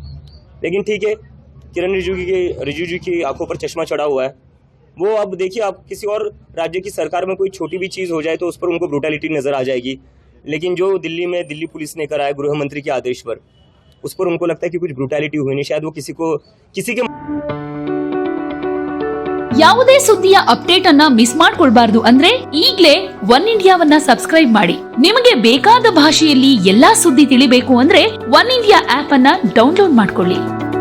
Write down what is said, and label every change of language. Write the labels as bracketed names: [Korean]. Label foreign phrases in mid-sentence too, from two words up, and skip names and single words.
[Hindi] लेकिन ठीक है, किरण रिजिजू की आंखों पर चश्मा चढ़ा हुआ है। वो अब देखिए, आप किसी और राज्य की सरकार में कोई छोटी भी चीज़ हो जाए तो उस पर उनको ब्रूटैलिटी नज़र आ जाएगी, लेकिन जो दिल्ली में दिल्ली पुलिस ने करा है गृह मंत्री के आदेश पर, उस पर उनको लगता है कि कुछ ब्रूटैलिटी हुई नहीं। शायद वो किसी के [Kannada] ಯಾವುದೇ ಸುದ್ದಿಯ ಅಪ್ಡೇಟ್ ಅನ್ನ ಮಿಸ್ ಮಾಡ್ಕೊಳ್ಬಾರ್ದು ಅಂದ್ರೆ ಈಗ್ಲೇ ಒನ್ ಇಂಡಿಯಾವನ್ನ ಸಬ್ಸ್ಕ್ರೈಬ್ ಮಾಡಿ. ನಿಮಗೆ ಬೇಕಾದ ಭಾಷೆಯಲ್ಲಿ ಎಲ್ಲಾ ಸುದ್ದಿ ತಿಳಿಬೇಕು ಅಂದ್ರೆ ಒನ್ ಇಂಡಿಯಾ ಆಪ್ ಅನ್ನ ಡೌನ್ಲೋಡ್ ಮಾಡ್ಕೊಳ್ಳಿ.